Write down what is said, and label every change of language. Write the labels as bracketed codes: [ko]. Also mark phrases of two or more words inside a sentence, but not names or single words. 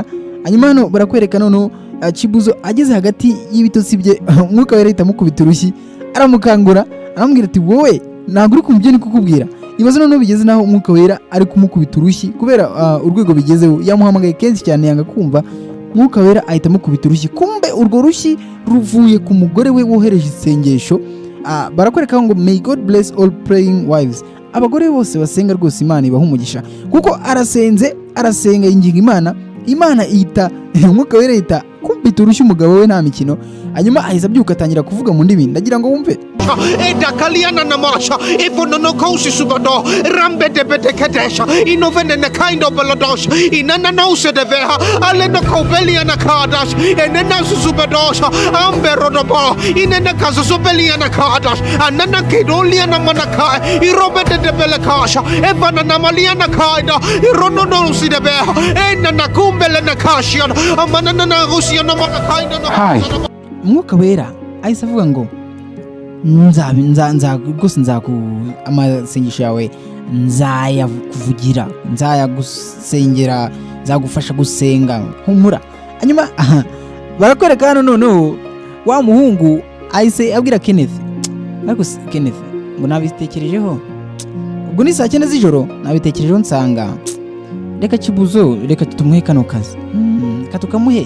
[rw] Hanyuma hano barakwereka noneho Chibuzo ageze hagati y'ibitotsi bye, Umwuka Wera ahita amukubita urushyi, aramukangura, aramubwira ati wowe ntago uri kumva ibyo ndi kukubwira. Ibibazo noneho bigeze naho Umwuka Wera ari kumukubita urushyi kubera urwego bigezeho, yamuhamagaye kenshi cyane yanga kumva. Umwuka Wera ahita amukubita urushyi, kumbe urwo rushyi ruvuye ku mugore we wohereje isengesho. Barakwereka ngo [en] may God bless all praying wives, [rw] abagore bose basenga rwose Imana ibaha umugisha, kuko arasenga yinginga Imana ihita Umwuka Wera ihita kumbita urushyi umugabo we nta mikino. Hanyuma ahise abyuka atangira kuvuga mu ndimi, ndagira ngo wumve. Eda kaliana na masha ifono no kausi subado rambe de betekadesha inovene na kind of baladosh inana no se de veha ale no kobelia na kadash enena subadosha ambe rodobo inena kaso sobelia na kadash anana kidolia na manaka irobe de belekasha evana na malia na kaida irono no si de veha enana kumbele na kashian amana na rusia na manakaida no. Umwuka Wera ahise avuga ngo rwose amasengesho yawe nzayakuvugira, nzayagusengera, nzagufasha gusenga, humura. Hanyuma barakwereka hano noneho wa muhungu ahise abwira Kenneth, ariko Kenneth ngo nabitekerejeho, ubwo ni saa 9 z'ijoro, nabitekerejeho nsanga reka Chibuzo reka tutumuhe kano kazi, katukamuhe.